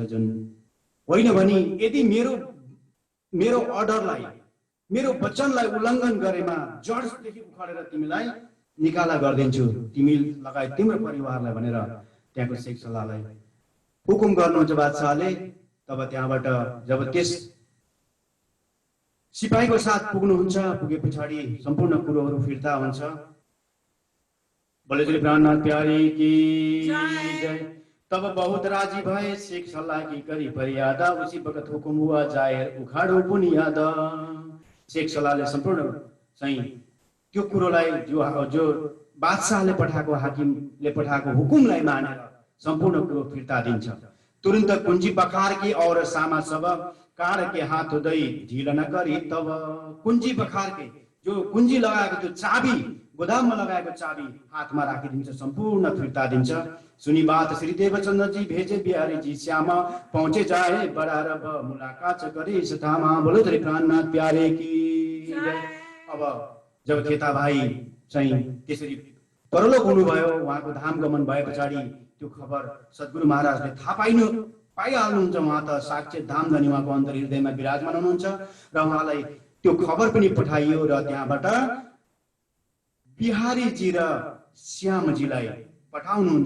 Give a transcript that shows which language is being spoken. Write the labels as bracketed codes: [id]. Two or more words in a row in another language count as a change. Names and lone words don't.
[ne] जुन होइन भने यदि मेरो अर्डरलाई, मेरो वचनलाई उल्लङ्घन गरेमा जडदेखि उखालेर तिमीलाई निकाला गरिदिन्छु, तिमी लगायत तिम्रो परिवारलाई भनेर त्यहाँको शेख सल्लाहलाई हुकुम गर्नुहुन्छ बादशाहले। तब त्यहाँबाट जब त्यस सिपाहीको साथ पुग्नुहुन्छ, पुगे पछाडि सम्पूर्ण कुरोहरू फिर्ता हुन्छ। [hi] बोले श्री प्राणनाथ प्यारे की जय। तब बहुत राजी भए, शेख सल्लाह की करी फरियादा, उसी वक्त हुकुम हुआ जाहिर उखाड़ो बुनियाद। [ne] शेख सल्लाहले सम्पूर्ण चाहिँ त्यो कुरोलाई जो बादशाहले पठाएको, हाकिमले पठाएको हुकुमलाई मानेर सम्पूर्ण कुरो फिर्ता दिन्छ। [hi] तुरन्त कुञ्जी बखार की और सामा सब कार के हाथ उदय ढिल न गरी, [ne] तब कुञ्जी बखार के जो कुञ्जी लगाएको त्यो चाबी, गोदाममा लगाएको चाबी हातमा राखिदिन्छ, सम्पूर्ण फिर्ता दिन्छ। [hi] सुनी बात श्री देवचंद्र जी भेजे बिहारी जी श्यामा, पहुंचे जाए बड़ा रब मुलाकात करे सतामा। बोलो श्री प्राणनाथ प्यारे की जय। [ne] अब जब खेता भाइ चाहिँ त्यसरी परलोक हुनुभयो, उहाँको धाम गमन भए पछाडि त्यो खबर सद्गुरु महाराजले थाहा पाइहाल्नुहुन्छ। उहाँ त साक्षात धामधनी उहाँको अन्तर हृदयमा विराजमान हुनुहुन्छ र उहाँलाई त्यो खबर पनि पठाइयो। र त्यहाँबाट बिहारीजी र श्यामजीलाई पठाउनुहुन्छ।